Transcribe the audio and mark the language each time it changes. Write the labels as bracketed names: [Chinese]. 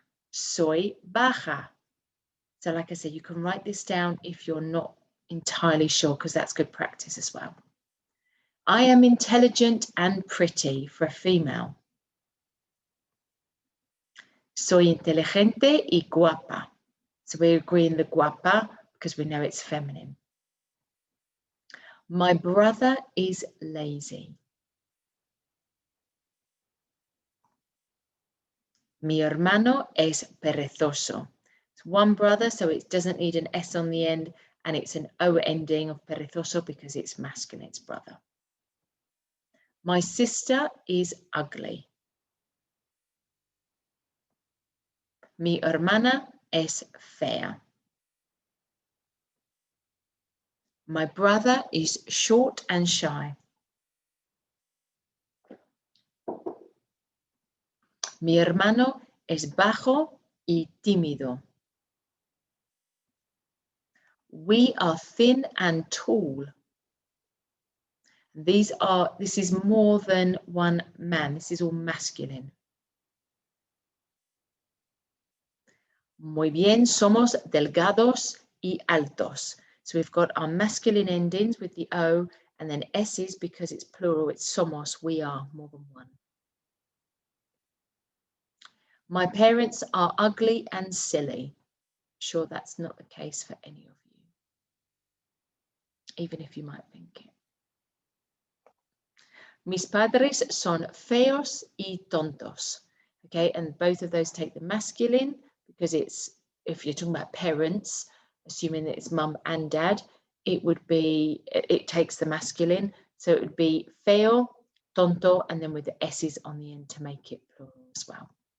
[Spanish] Soy baja. [English] So like I said, you can write this down if you're not entirely sure, because that's good practice as well. I am intelligent and pretty for a female. [Spanish] Soy inteligente y guapa. [English] So we agree in the guapa because we know it's feminine. My brother is lazy. [Spanish] Mi hermano es perezoso. [English] It's one brother, so it doesn't need an S on the end, and it's an O ending of perezoso because it's masculine, it's brother. My sister is ugly. [Spanish] Mi hermana es fea. [English] My brother is short and shy. [Spanish] Mi hermano es bajo y tímido. [English] We are thin and tall. This is more than one man. This is all masculine. [Spanish] Muy bien, somos delgados y altos. [English] So we've got our masculine endings with the O, and then S's because it's plural, it's somos, we are, more than one. My parents are ugly and silly. I'm sure that's not the case for any of you, even if you might think it. [Spanish] Mis padres son feos y tontos. [English] Okay, and both of those take the masculine because it's, if you're talking about parents, assuming that it's mum and dad, it would be, it takes the masculine. So it would be feo, tonto, and then with the S's on the end to make it plural as well.